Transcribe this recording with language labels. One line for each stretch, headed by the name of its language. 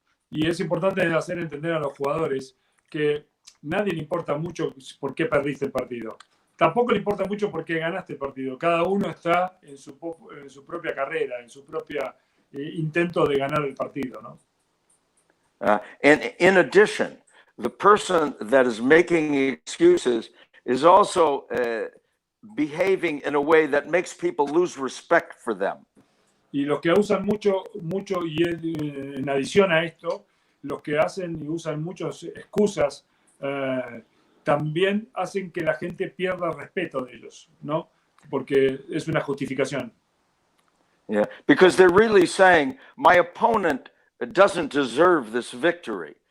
Spanish: Y es importante hacer entender a los jugadores que nadie le importa mucho por qué perdiste el partido. Tampoco le importa mucho por qué ganaste el partido. Cada uno está en su propia carrera, en su propio intento de ganar el partido, ¿no?
English: And in addition, the person that is making excuses is also behaving in a way that makes people lose respect for them.
Spanish: Y los que usan mucho, y en adición a esto, los que hacen y usan muchas excusas también hacen que la gente pierda respeto de ellos, ¿no? Porque es una justificación.
English: Yeah, because they're really saying, my opponent doesn't deserve this victory.